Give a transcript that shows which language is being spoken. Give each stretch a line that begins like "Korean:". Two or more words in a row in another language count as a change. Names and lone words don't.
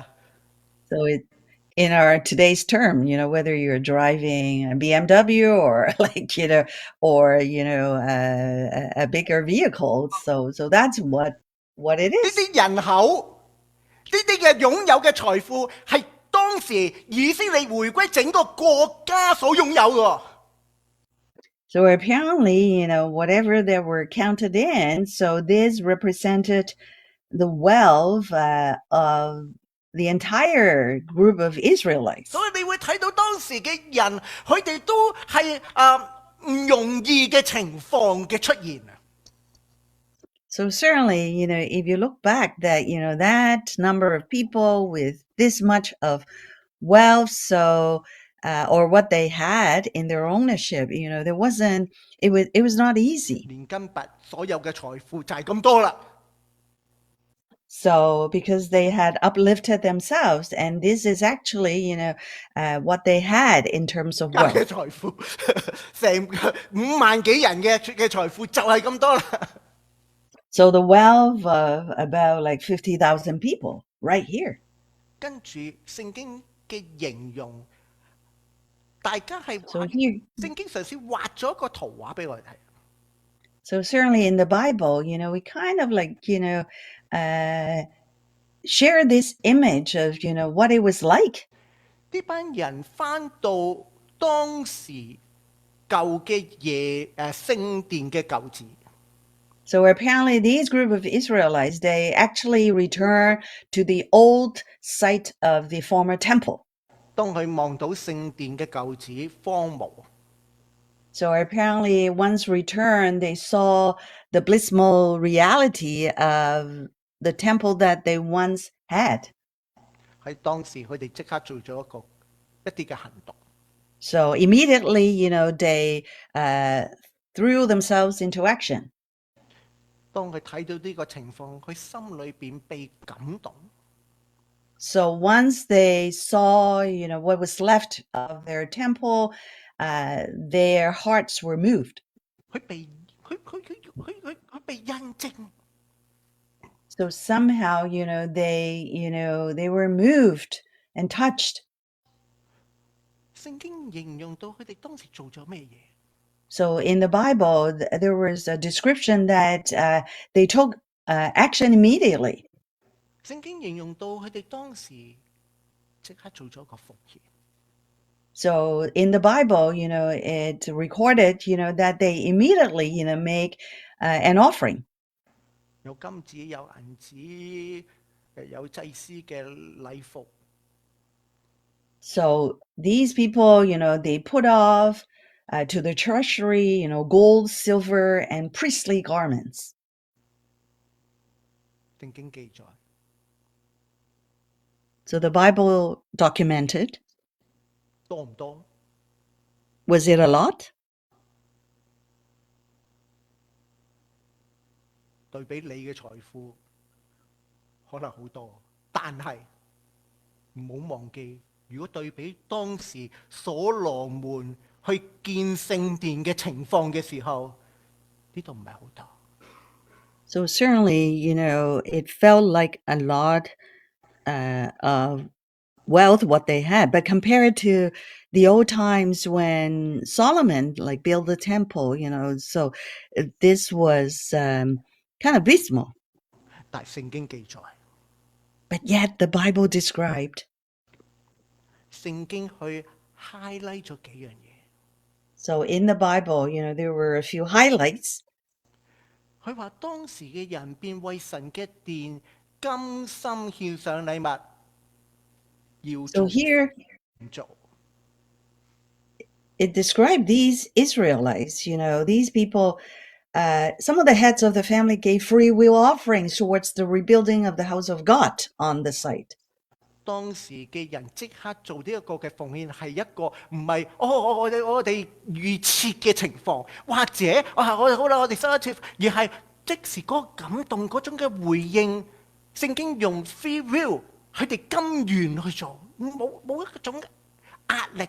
English: So in our today's term, whether you're driving a BMW or a bigger vehicle, so that's what it
Cantonese: 呢
English: is.
Cantonese: 啲人口，呢啲嘅擁有嘅財富係當當時以色列回歸整個國家所擁有嘅。
English: So apparently, whatever they were counted in, so this represented the wealth of the entire group of Israelites.
Cantonese: 所以你會睇到當時嘅人，佢哋都係唔容易嘅情況嘅出現。
English: So certainly, if you look back that, that number of people with this much of wealth, so, or what they had in their ownership, it was not easy.
Cantonese: 連根拔所有嘅財富就係咁多啦。
English: So because they had uplifted themselves, and this is actually, what they had in terms of
Cantonese: 嘅
English: wealth.
Cantonese: 財富，成5萬幾人嘅財富就係咁多啦。
English: So the wealth of about like 50,000 people right here.
Cantonese: 跟住聖經嘅形容，大家係
English: So here,
Cantonese: 聖經嘗試畫咗一個圖畫俾我哋睇。
English: so certainly in the Bible, we kind of like, share this image of, what it was like.
Cantonese: 呢班人翻到當時舊嘅聖殿嘅舊址。
English: So apparently these group of Israelites, they actually return to the old site of the former temple.
Cantonese: 當佢望到聖殿嘅舊址荒蕪，
English: So apparently once returned, they saw the blissful reality of the temple that they once had.
Cantonese: 喺當時佢哋即刻做咗一啲嘅行動。
English: So immediately, they threw themselves into action.
Cantonese: 當佢睇到呢個情況，佢心裏邊被感動。
English: So once they saw, what was left of their temple, their hearts were moved.
Cantonese: 佢被印證。
English: So somehow, they were moved and touched.
Cantonese: 聖經形容到佢哋當時做咗咩嘢？
English: So in the Bible, there was a description that they took action immediately.
Cantonese: 聖經形容到佢哋當時即刻做咗個奉獻。
English: So in the Bible, it recorded, that they immediately, make an offering.
Cantonese: 有金子，有銀子，有祭司嘅禮服。
English: So these people, they put off to the treasury, gold, silver, and priestly garments.
Cantonese: 聖經記載，
English: So the Bible documented.
Cantonese: 多唔多？
English: Was it a lot?
Cantonese: 對比你嘅財富，可能好多，但係唔好忘記，如果對比當時所羅門去建聖殿嘅情況嘅時候，呢度唔係好多。
English: So certainly, it felt like a lot of wealth, what they had, but compared to the old times when Solomon built the temple, so this was kind of abysmal.
Cantonese: 但係聖經記載，
English: But yet the Bible described.
Cantonese: 聖經去 highlight 咗幾樣嘢。
English: So in the Bible, there were a few highlights.
Cantonese: 佢話當時嘅人便為神嘅殿甘心獻上禮物，要
English: So
Cantonese: 做
English: here
Cantonese: 唔做。
English: it described these Israelites, these people, some of the heads of the family gave free will offerings towards the rebuilding of the house of God on the site.
Cantonese: 當時嘅人即刻做呢一個嘅奉獻，係一個唔係我哋預設嘅情況，或者好啦，我哋收一次，而係即時嗰個感動嗰種嘅回應。聖經用
English: free will，
Cantonese: 佢哋甘願去做，冇一種壓力。